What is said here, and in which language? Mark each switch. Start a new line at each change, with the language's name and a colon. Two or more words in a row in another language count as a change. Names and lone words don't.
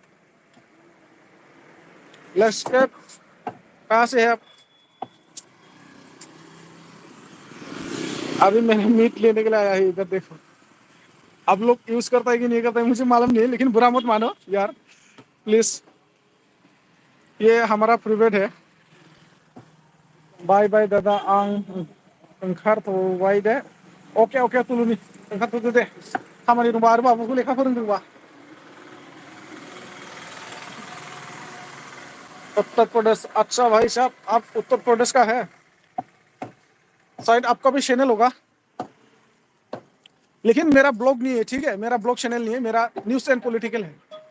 Hindi: लेट्स के कहाँ से है आप अभी मैंने मीट लेने के लिए आया है इधर देखो आप लोग यूज करता है कि नहीं करता है मुझे मालूम नहीं है लेकिन बुरा मत मानो यार प्लीज ये हमारा प्राइवेट है
English: bye bye
Hindi: दादा
Bodo: आं ओंखारथ'बाय दे अके अके तुलुनि ओंखारथ'दो दे खामानि दंबा आरो बाबुखौ लेखा फोरोंदोंबा
Hindi: उत्तर प्रदेश अच्छा भाई साहब आप उत्तर प्रदेश का है शायद आपका भी चैनल होगा लेकिन मेरा ब्लॉग नहीं है ठीक है मेरा ब्लॉग चैनल नहीं है मेरा
English: news and political
Hindi: है